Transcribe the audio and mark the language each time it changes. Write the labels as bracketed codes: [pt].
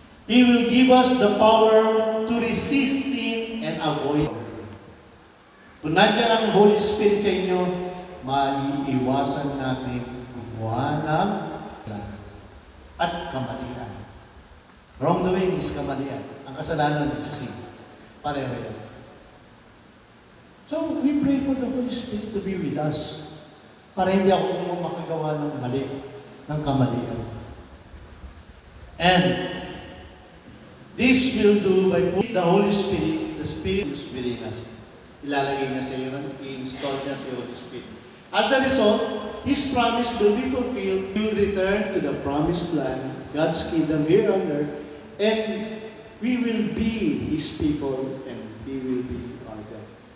[en] He will give us the power to resist sin and avoid. [tl] Kung nandiyan ang Holy Spirit sa inyo, maiiwasan natin gumawa ng at kamalian. [en] Wrongdoing is kamalian. [tl] Ang kasalanan [en] is sin. [tl] Pareho yan. [en] So, we pray for the Holy Spirit to be with us [tl] para hindi ako makagawa ng mali, ng kamalian. [en] And this will do by putting the Holy Spirit, the Spirit is within us. [tl] Ilalagay niya sa iyo, i-install niya sa Holy Spirit. [en] As a result, His promise will be fulfilled. We will return to the promised land, God's kingdom here on earth, and we will be His people, and He will be our God.